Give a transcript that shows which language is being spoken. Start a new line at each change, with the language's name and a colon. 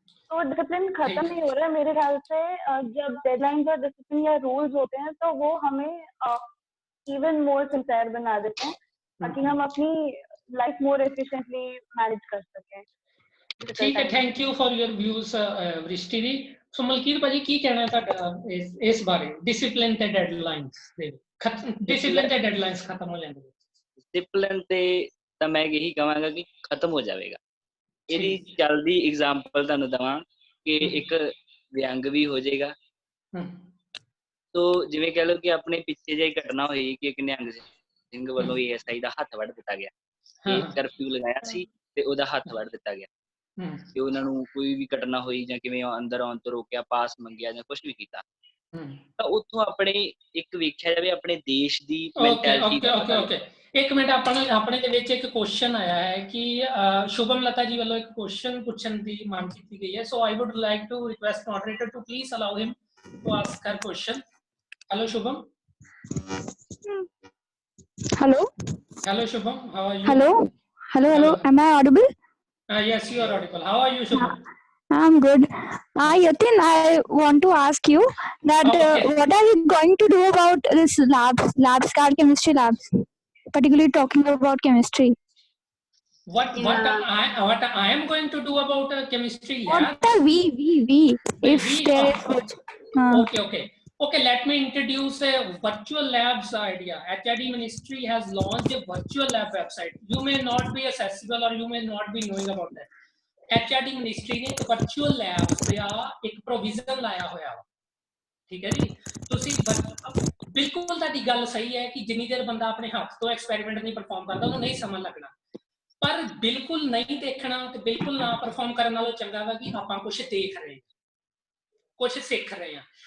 Hindi: तो डिसिप्लिन खत्म नहीं हो रहा है मेरे ख्याल से। जब डेडलाइंस और डिसिप्लिन या रूल्स होते हैं तो वो हमें इवन मोर सिंसियर बना देते हैं ताकि हम अपनी लाइफ मोर एफिशिएंटली मैनेज कर सकें। ठीक है,
English: Thank you for your views Vrishti ji.
Punjabi: ਸੋ ਮਲਕੀਤ ਭਾਜੀ ਕੀ ਕਹਿਣਾ ਤੁਹਾਡਾ ਇਸ ਬਾਰੇ ਡਿਸਿਪਲਿਨ ਤੇ ਡੈਡਲਾਈਨਸ ਦੇ? ਡਿਸਿਪਲਿਨ ਤੇ ਡੈਡਲਾਈਨਸ ਖਤਮ ਹੋ ਜਾਂਦੇ? ਡਿਸਿਪਲਿਨ ਤੇ ਤਾਂ ਮੈਂ ਇਹੀ ਕਹਾਂਗਾ ਕਿ ਖਤਮ ਹੋ ਜਾਵੇਗਾ। ਇਹਦੀ ਜਲਦੀ ਐਗਜ਼ਾਮਪਲ ਤੁਹਾਨੂੰ ਦਵਾਂ ਕਿ ਇੱਕ ਵਿਅੰਗ ਵੀ ਹੋ ਜਾਏਗਾ। ਤੋ ਜਿਵੇਂ ਕਹਿ ਲਓ ਕਿ ਆਪਣੇ ਪਿੱਛੇ ਜਿਹੀ ਘਟਨਾ ਹੋਈ ਕਿ ਇੱਕ ਨਿਹੰਗ ਸਿੰਘ ਵੱਲੋਂ ASI ਦਾ ਹੱਥ ਵੱਢ ਦਿੱਤਾ ਗਿਆ, ਤੇ ਕਰਫਿਊ ਲਗਾਇਆ ਸੀ ਤੇ ਉਹਦਾ ਹੱਥ ਵੱਢ ਦਿੱਤਾ ਗਿਆ, ਤੇ ਉਹਨਾਂ ਨੂੰ ਕੋਈ ਵੀ ਘਟਨਾ ਹੋਈ ਜਾਂ ਕਿਵੇਂ ਅੰਦਰ ਆਉਣ ਤੋਂ ਰੋਕਿਆ, ਪਾਸ ਮੰਗਿਆ ਜਾਂ ਕੁਛ ਵੀ ਕੀਤਾ, ਤਾਂ ਉੱਥੋਂ ਆਪਣੇ ਇੱਕ ਵੇਖਿਆ ਜਾਵੇ ਆਪਣੇ ਦੇਸ਼ ਦੀ ਮੈਂਟੈਲਿਟੀ। ਇੱਕ ਮਿੰਟ, ਆਪਣੇ ਦੇ ਵਿੱਚ ਇੱਕ ਕੁਐਸਚਨ ਆਇਆ ਹੈ ਕਿ ਸ਼ੁਭਮ ਲਤਾ ਜੀ ਵੱਲੋਂ ਇੱਕ ਕੁਐਸਚਨ ਪੁੱਛਣ ਦੀ ਮੰਗ ਕੀਤੀ ਗਈ ਹੈ,
English: So I would like to request moderator to please allow him to ask her question. Hello Shubham. Hello Shubham, how are you? Hello, am I audible? Yes, you are audible. How are you, Shubham? I'm good. Yatin, I want to ask you that what are we going to do about this labs card chemistry labs, particularly talking about chemistry? What I am going to do about chemistry lab? What are we? If there is such. Okay. Let me introduce a virtual labs idea. HRD Ministry has launched a virtual lab website. You may not be accessible or you may not be knowing about that.
Punjabi: HRD Ministry ने virtual labs ਦਾ ਇੱਕ provision ਲਾਇਆ ਹੋਇਆ ਵਾ, ਠੀਕ ਹੈ ਜੀ। ਤੁਸੀਂ ਬਿਲਕੁਲ ਤੁਹਾਡੀ ਗੱਲ ਸਹੀ ਹੈ ਕਿ ਜਿੰਨੀ ਦੇਰ ਬੰਦਾ ਆਪਣੇ ਹੱਥ ਤੋਂ ਐਕਸਪੈਰੀਮੈਂਟ ਨਹੀਂ ਪਰਫਾਰਮ ਕਰਦਾ ਉਹਨੂੰ ਨਹੀਂ ਸਮਝ ਲੱਗਣਾ, ਪਰ ਬਿਲਕੁਲ ਨਹੀਂ ਦੇਖਣਾ ਤੇ ਬਿਲਕੁਲ ਨਾ ਪਰਫਾਰਮ ਕਰਨ ਨਾਲੋਂ ਚੰਗਾ ਵਾ ਕਿ ਆਪਾਂ ਕੁਝ ਦੇਖ ਰਹੇ ਹਾਂ, ਕੁਝ ਸਿੱਖ ਰਹੇ ਹਾਂ।